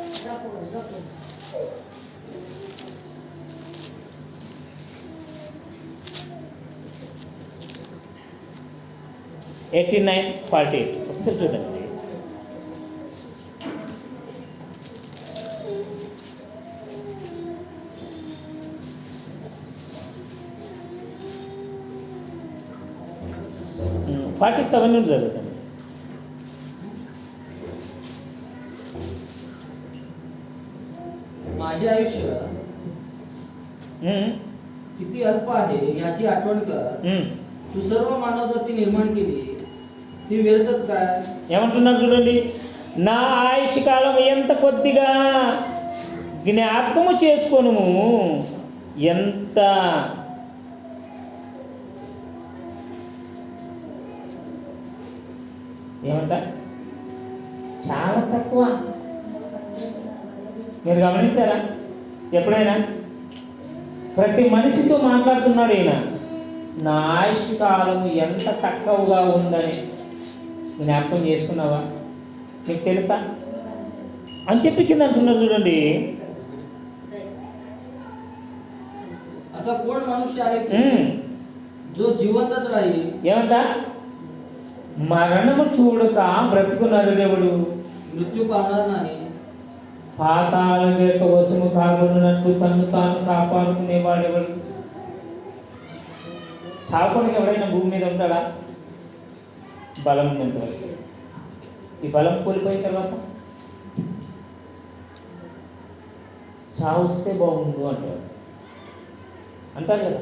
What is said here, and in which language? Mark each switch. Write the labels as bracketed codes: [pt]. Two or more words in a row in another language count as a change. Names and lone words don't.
[te] $89.48 ఒకసారి చూడండి. $47 నుండి జరుగుతుంది. [mr] माझे आयुष्य किती अल्प आहे याची आठवण कर. तू सर्व मानवजाती निर्माण केली, ती व्यर्थच काय? [te] ఏమంటున్నారు చూడండి. నా ఆయుష్ కాలం ఎంత కొద్దిగా జ్ఞాపకము చేసుకోను. ఎంత ఏమంట? చాలా తక్కువ. మీరు గమనించారా? ఎప్పుడైనా ప్రతి మనిషితో మాట్లాడుతున్నాడు ఈయన, నా ఆయుష్ కాలం ఎంత తక్కువగా ఉందని జ్ఞాపకం చేసుకున్నావా? నీకు తెలుసా అని చెప్పి కింద అంటున్నారు చూడండి. [mr] असा कोण मनुष्य आहे की जो जिवंतच राहील? [te] ఏమంట? మరణము చూడక బ్రతుకున్నారు దేవుడు. [mr] मृत्यू पावणार नाही. [te] పాతాళం యొక్క వశము కాకున్నట్లు తను తాను కాపాడుకునేవాడెవడు? చావకుండా ఎవడైనా భూమి మీద ఉంటాడా? బలం ఉన్నంత వరకు. ఈ బలం కోల్పోయిన తర్వాత చావు వస్తే బాగుండు అంటారు కదా.